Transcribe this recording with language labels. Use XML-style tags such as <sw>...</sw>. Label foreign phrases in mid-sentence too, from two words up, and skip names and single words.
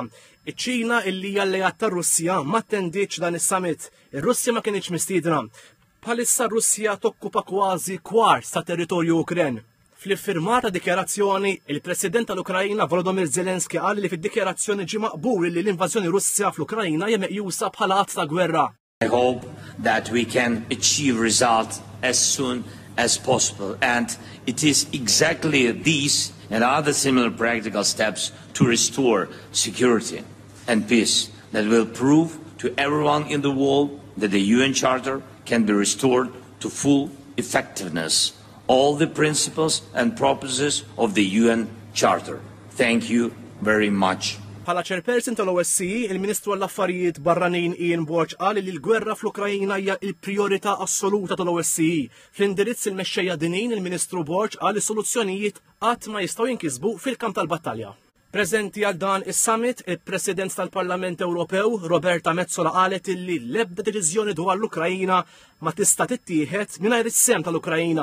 <mt>Iċ-Ċina illi hija alleat tar-Russja ma attendietx dan is-summit. Ir-Russja ma kienx mistiedna. Bħalissa r-Russja tokkupa kważi kwart ta' territorju Ukren. Fl-iffirmata dikjarazzjoni, il-President tal-Ukrajina Volodymyr Zelensky qal li fid-dikjarazzjoni ġie maqbul li l-invażjoni Russja fl-Ukrajina hija meqjusa bħala att ta' gwerra.</mt> <en>I hope that we can achieve results as soon as possible, and it is exactly these and other similar practical steps to restore security and peace that will prove to everyone in the world that the UN Charter can be restored to full effectiveness. All the principles and purposes of the UN Charter. Thank you very much.</en> <mt>Bħala chairperson tal-OSCE, il-Ministru għall-Affarijiet Barranin Ian Borg qal li l-gwerra fl-Ukrajina hija l-prijorità assoluta tal-OSCE. Fl-indirizz il-mexxejja dinin, il-Ministru Borg qal li soluzzjonijiet qatt ma jistgħu jinkisbu fil-kamp tal-battalja. Preżenti għal dan is-summit, il-President tal-Parlament Ewropew Roberta Metsola qalet illi l-ebda deċiżjoni dwar l-Ukrajina ma tista' tittieħed mingħajr is-sem tal-Ukrajina.</mt>